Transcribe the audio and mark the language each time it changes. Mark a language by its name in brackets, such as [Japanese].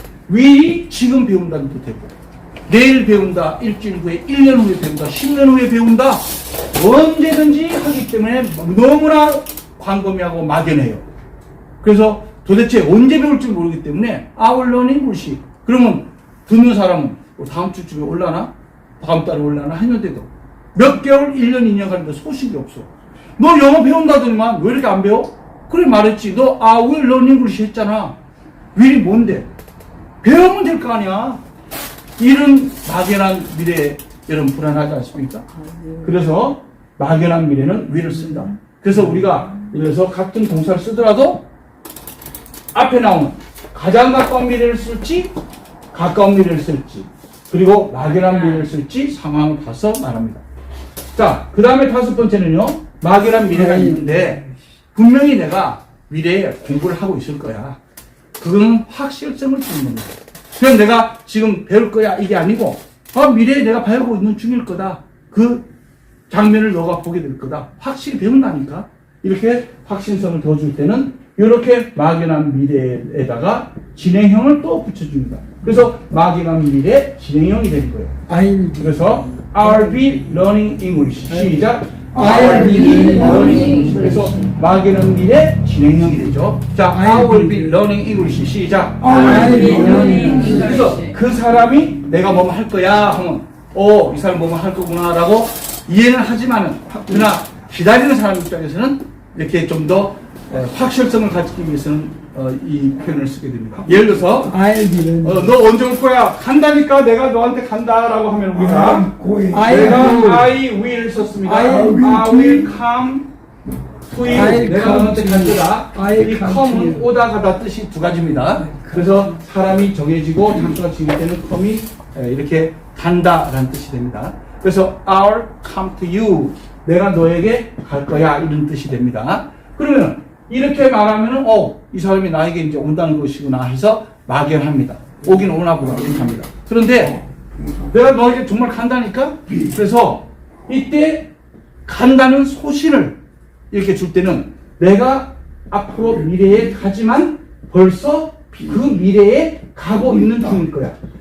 [Korean] will이 지금 배운다는 뜻이고 내일 배운다, 일주일 후에, 1년 후에 배운다, 10년 후에 배운다, 언제든지 하기 때문에 너무나 광범위하고 막연해요. 그래서 도대체 언제 배울지 모르기 때문에 [English] I will learn English. [Korean] 그러면 듣는 사람은 다음 주쯤에 올라나? 다음 달에 올라나? 했는데도 몇 개월, 1년, 2년 가는데 소식이 없어. 너 영어 배운다더니만 왜 이렇게 안 배워? 그래 말했지. 너 [English] I will learn English [Korean] 했잖아. will이 뭔데? 배우면 될 거 아니야. 이런 막연한 미래에 여러분 불안하지 않습니까? 그래서 막연한 미래는 will을 쓴다. 그래서 우리가 예를 들어서 같은 동사를 쓰더라도 앞에 나오는 가장 가까운 미래를 쓸지 가까운 미래를 쓸지 그리고 막연한 미래를 쓸지 상황을 봐서 말합니다. 자, 그 다음에 다섯 번째는요. 막연한 미래가 있는데 분명히 내가 미래에 공부를 하고 있을 거야. 그거는 확실성을 주는 겁니다. 그럼 내가 지금 배울 거야 이게 아니고 미래에 내가 배우고 있는 중일 거다. 그 장면을 너가 보게 될 거다. 확실히 배운다니까. 이렇게 확신성을 더 줄 때는 이렇게 막연한 미래에다가 진행형을 또 붙여줍니다. 그래서 막연한 미래 진행형이 되는 거예요. 그래서 [English] I'll be learning English. [Korean] 시작. [English] I'll be learning English. [Korean] 그래서 막연한 미래 진행형이 되죠. 자, [English] I will be learning English. [Korean] 시작. [English] I'll be learning English. [Korean] 그래서 그 사람이 내가 뭐뭐 할 거야 하면 이 사람 뭐뭐 할 거구나라고 이해는 하지만은 그러나 기다리는 사람 입장에서는 이렇게 좀 더 확실성을 가지기 위해서는 이 표현을 쓰게 됩니다. 예를 들어서 너 언제 올 거야? 간다니까 내가 너한테 간다라고 하면 우리가 내가 [English] I will [Korean] 썼습니다. [English] I will come to you. [Korean] 내가 너한테 간다. 이 come은 오다 가다 뜻이 두 가지입니다. 그래서 사람이 정해지고 장소가 지을 때는 come이 이렇게 간다라는 뜻이 됩니다. 그래서 [English] I'll come to you. [Korean] 내가 너에게 갈 거야 이런 뜻이 됩니다. 그러면 이렇게 말하면은 이 사람이 나에게 이제 온다는 것이구나 해서 막연합니다. 오긴 오나 보다 이렇게 합니다. 그런데 내가 너에게 정말 간다니까? 그래서 이때 간다는 소신을 이렇게 줄 때는 내가 앞으로 미래에 가지만 벌써 그 미래에 가고 있는 중일 거야.